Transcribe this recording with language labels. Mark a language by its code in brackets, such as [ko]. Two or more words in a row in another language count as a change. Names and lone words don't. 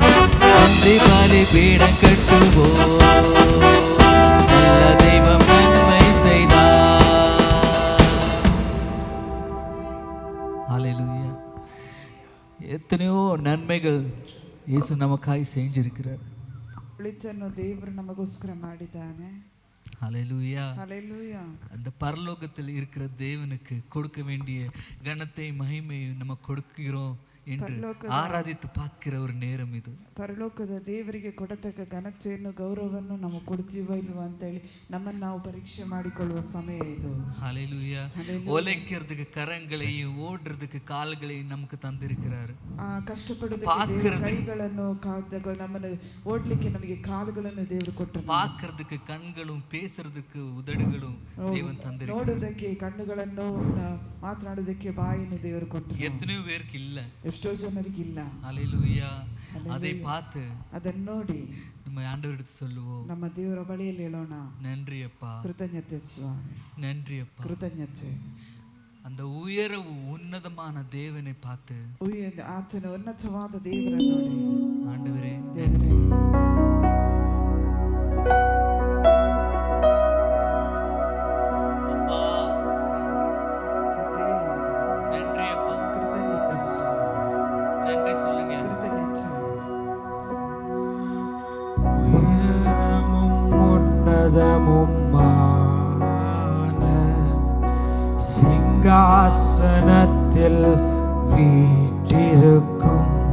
[ta] நன்றி பலி பீடம் கட்டுவோம். நல்ல தெய்வம் நன்மை செய்தார். ஹல்லேலூயா. எத்தனையோ நன்மைகள் இயேசு நமக்காய் செஞ்சிருக்கிறார். [kn] ಒಳಿತನ್ನು ದೇವರು ನಮಗೋಸ್ಕರ ಮಾಡಿದ್ದಾನೆ. [ta] ஹல்லேலூயா. [kn] ಹಲ್ಲೆಲೂಯಾ. [ta] அந்த பரலோகத்தில் இருக்கிற தேவனுக்கு கொடுக்க வேண்டிய கனத்தை மகிமையை நம்ம கொடுக்கிறோம் என்று ஆராதித்து பார்க்கிற ஒரு நேரம் ಇದು. [kn] ಪರಲೋಕದ ದೇವರಿಗೆ ಕೊಡತಕ್ಕ ಘನತೆಯನ್ನು ಗೌರವವನ್ನು ನಾವು ಕೊಡ್ತೀವ ಇಲ್ವಾ ಅಂತೇಳಿ ನಮ್ಮನ್ನು ನಾವು ಪರೀಕ್ಷೆ ಮಾಡಿಕೊಳ್ಳುವ ಸಮಯ ಇದು. [ta] ஹல்லேலூயா. உழைக்கிறதுக்கு கரங்களையும் ஓடுறதுக்கு கால்களையும் நமக்கு தந்திருக்கிறார். [kn] ಕಷ್ಟಪಡೋದಕ್ಕೆ ಕೈಗಳನ್ನು ನಮ್ಮನ್ನು ಓಡ್ಲಿಕ್ಕೆ ನಮಗೆ ಕಾಲುಗಳನ್ನು ದೇವರು ಕೊಟ್ಟರು. [ta] பார்க்கிறதுக்கு கண்களும் பேசுறதுக்கு உதடுகளும் தேவன் தந்திருக்கிறார். [kn] ನೋಡೋದಕ್ಕೆ ಕಣ್ಣುಗಳನ್ನು ಮಾತನಾಡೋದಕ್ಕೆ ಬಾಯನ್ನು ದೇವರು ಕೊಟ್ಟರು. [ta] எத்தனையோ பேருக்கு இல்ல, [kn] ಎಷ್ಟೋ ಜನರಿಗೆ ಇಲ್ಲ. [ta] ஹல்லேலூயா. அதை பார்த்து [kn] ಅದನ್ನು ನೋಡಿ [ta] நம்ம ஆண்டவரிடம் சொல்லுவோம், [kn] ನಮ್ಮ ದೇವರ ಬಳಿಯಲ್ಲಿ ಹೇಳೋಣ, [ta] நன்றி அப்பா, [kn] ಕೃತಜ್ಞತೆ ಸ್ವಾಮಿ, [ta] நன்றி அப்பா. [kn] ಕೃತಜ್ಞತೆ. [ta] அந்த உயரவு உன்னதமான தேவனை பார்த்து [kn] ಆತನ ಉನ್ನತವಾದ ದೇವರನ್ನು ನೋಡಿ, [ta] ஆண்டவரே [kn] ದೇವರೇ [ta] அப்பா, நன்றி அப்பா, [kn] ಕೃತಜ್ಞತೆ ಸ್ವಾಮಿ, [ta] நன்றி சொல்லுங்க. [kn] ಕೃತಜ್ಞತೆ. [ta] உயரமும் உன்னதமுமான சிங்காசனத்தில் வீற்றிருக்கும்,